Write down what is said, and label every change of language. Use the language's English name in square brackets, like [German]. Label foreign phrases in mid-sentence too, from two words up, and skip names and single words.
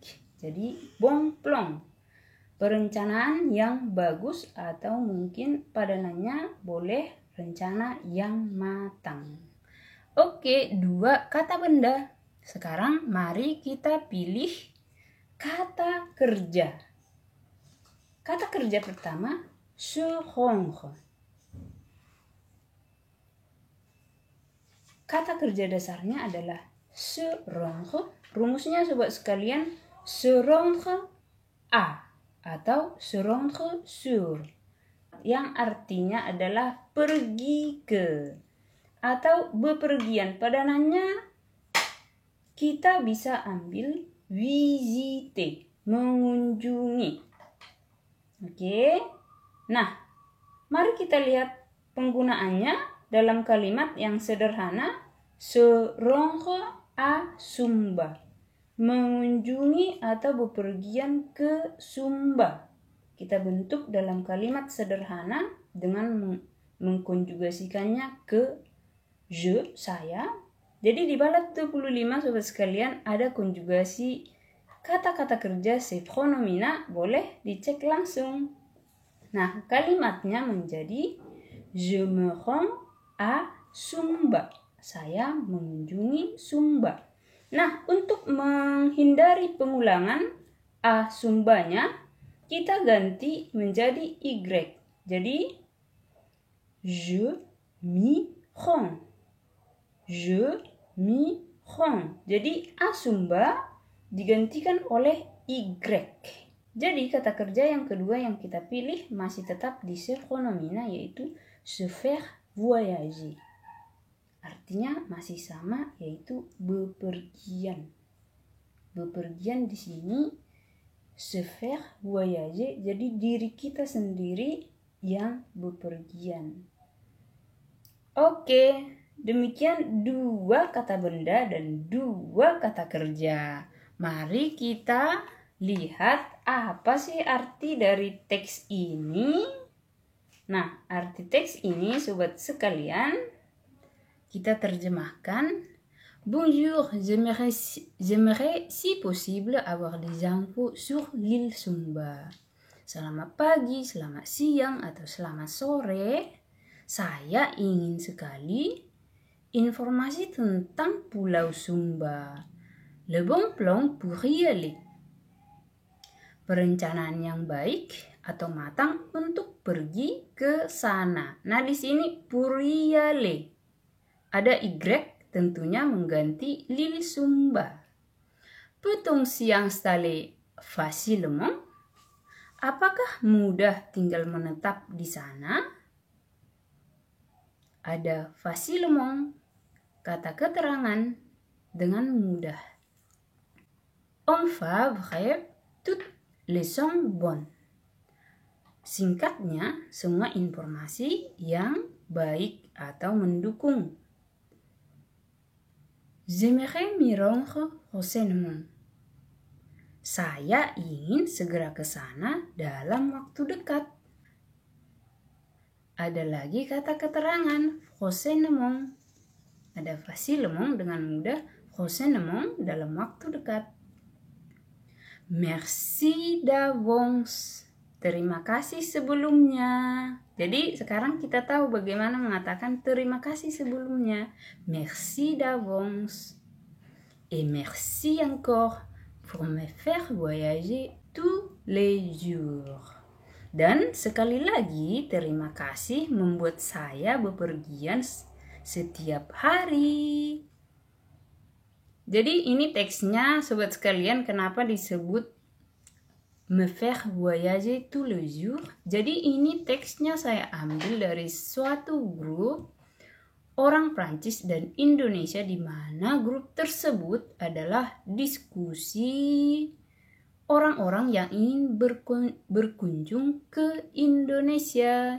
[Indonesian] Jadi [French] bon plong, [Indonesian] perencanaan yang bagus, atau mungkin padanannya boleh rencana yang matang. Oke, 2 kata benda. Sekarang mari kita pilih kata kerja. Kata kerja pertama, [French] se rendre. [Indonesian] Kata kerja dasarnya adalah [French] se rendre. [Indonesian] Rumusnya sobat sekalian, [French] se rendre à [Indonesian] atau [French] se rendre sur, [Indonesian] yang artinya adalah pergi ke atau bepergian. Padanannya kita bisa ambil visiter, mengunjungi. Oke. Nah, mari kita lihat penggunaannya dalam kalimat yang sederhana, [French] se rendre à Sumba, [Indonesian] mengunjungi atau bepergian ke Sumba. Kita bentuk dalam kalimat sederhana dengan mengkonjugasikannya ke je, saya. Jadi di balat 25 sobat sekalian ada konjugasi kata-kata kerja se pronomina, boleh dicek langsung. Nah, kalimatnya menjadi [French] je me rends à Sumba. [Indonesian] Saya mengunjungi Sumba. Nah, untuk menghindari pengulangan a Sumbanya, kita ganti menjadi y. [French] Jadi je m'y rends. Je m'y rends. [Indonesian] Jadi a Sumba digantikan oleh y. Jadi kata kerja yang kedua yang kita pilih masih tetap di se pronomina, yaitu [French] se faire voyager. [Indonesian] Artinya masih sama, yaitu bepergian. Bepergian di sini [French] se faire voyager, [Indonesian] jadi diri kita sendiri yang bepergian. Oke. Demikian 2 kata benda dan 2 kata kerja. Mari kita lihat apa sih arti dari teks ini. Nah, arti teks ini sobat sekalian, kita terjemahkan. [French] Bonjour, j'aimerais si possible avoir des infos sur l'île Sumba. [Indonesian] Selamat pagi, selamat siang, atau selamat sore. Saya ingin sekali informasi tentang Pulau Sumba. [French] Le bon plan pour y aller. [Indonesian] Perencanaan yang baik atau matang untuk pergi ke sana. Nah, di sini [French] pour y aller. [Indonesian] Ada y tentunya mengganti l'île Sumba. [French] Peut-on s'y installer facilement? [Indonesian] Apakah mudah tinggal menetap di sana? Ada facilement, kata keterangan, dengan mudah. [French] Enfin bref, toutes les sont bonnes. [Indonesian] Singkatnya, semua informasi yang baik atau mendukung. [French] J'aimerais m'y rendre prochainement. [Indonesian] Saya ingin segera ke sana dalam waktu dekat. Ada lagi kata keterangan, prochainement. Ada facilement dengan mudah, prochainement dalam waktu dekat. [French] Merci d'avance. [Indonesian] Terima kasih sebelumnya. Jadi sekarang kita tahu bagaimana mengatakan terima kasih sebelumnya. [French] Merci d'avance. Et merci encore pour me faire voyager tous les jours. [Indonesian] Dan sekali lagi, terima kasih membuat saya bepergian setiap hari. Jadi ini teksnya sobat sekalian, kenapa disebut [French] me faire voyager tous les jours. [Indonesian] Jadi ini teksnya saya ambil dari suatu grup orang Prancis dan Indonesia, di mana grup tersebut adalah diskusi orang-orang yang ingin berkunjung ke Indonesia.